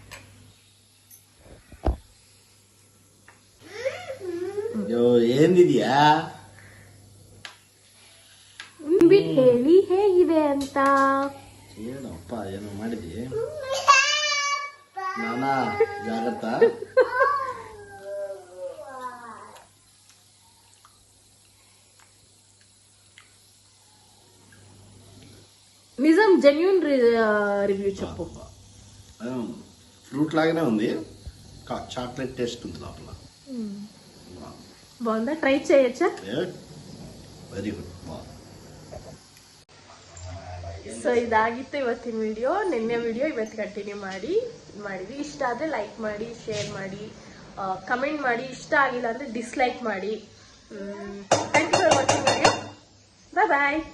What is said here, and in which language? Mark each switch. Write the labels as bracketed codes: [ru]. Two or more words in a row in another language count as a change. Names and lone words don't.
[kn] ಏನಿದ್ಯಾ ಹೇಳಿ ಹೇಗಿದೆ ಅಂತ. ಏನಪ್ಪ ಏನೋ ಮಾಡಿದ್ವಿ ನಾನಾ ಜಾಗ್ರತ. [te] నిజం [en] genuine review [te] చెప్పు. ఫ్రూట్ లాగానే ఉంది, [en] chocolate taste [te] ఉంది లోపల. బాగుందా? ట్రై చేయొచ్చా? [en] very good. [kn] ಸೊ ಇದಾಗಿತ್ತು ಇವತ್ತಿನ ವಿಡಿಯೋ. ನಿನ್ನೆ ವಿಡಿಯೋ ಇವತ್ತು ಕಂಟಿನ್ಯೂ ಮಾಡಿದ್ವಿ. ಇಷ್ಟ ಆದರೆ ಲೈಕ್ ಮಾಡಿ, ಶೇರ್ ಮಾಡಿ, ಕಮೆಂಟ್ ಮಾಡಿ. ಇಷ್ಟ ಆಗಿಲ್ಲ ಅಂದರೆ ಡಿಸ್ಲೈಕ್ ಮಾಡಿ. [en] thank you for watching video. [kn] ಬಾಯ್.